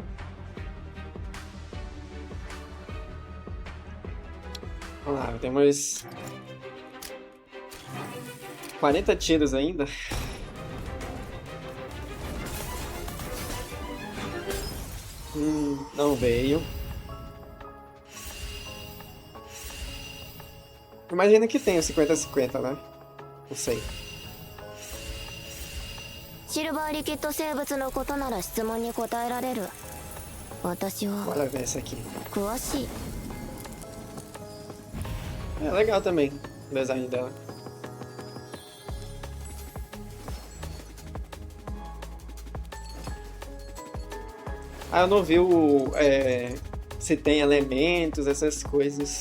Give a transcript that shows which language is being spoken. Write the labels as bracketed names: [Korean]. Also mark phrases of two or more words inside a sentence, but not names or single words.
[Portuguese] Vamos lá, temos 40 tiros ainda. Não veio. Imagina que tem o 50-50, né? Não sei. [Japanese] シルバーリキッド生物のことなら質問に答えられる。私は [Portuguese] Bora ver essa aqui. [Japanese] 詳しい。 [Portuguese] É legal também o design dela. Eu não vi se tem elementos, essas coisas.